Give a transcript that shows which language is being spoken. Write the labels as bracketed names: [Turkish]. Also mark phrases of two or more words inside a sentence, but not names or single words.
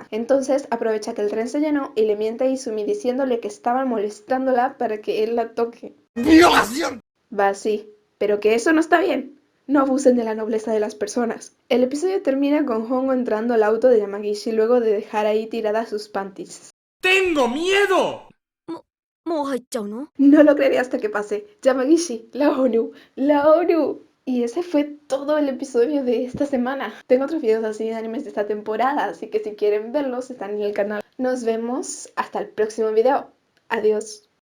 [Spanish] Entonces aprovecha que el tren se llenó y le miente a Izumi diciéndole que estaban molestándola para que él la toque. ¡Violación! Va así, pero que eso no está bien. No abusen de la nobleza de las personas. El episodio termina con Hongo entrando al auto de Yamagishi luego de dejar ahí tiradas sus panties. ¡Tengo miedo! [Japanese] もう入っちゃうの？ [Spanish] No lo creeré hasta que pase. Yamagishi, la ONU, la ONU. Y ese fue todo el episodio de esta semana. Tengo otros videos así de animes de esta temporada, así que si quieren verlos están en el canal. Nos vemos hasta el próximo video. Adiós.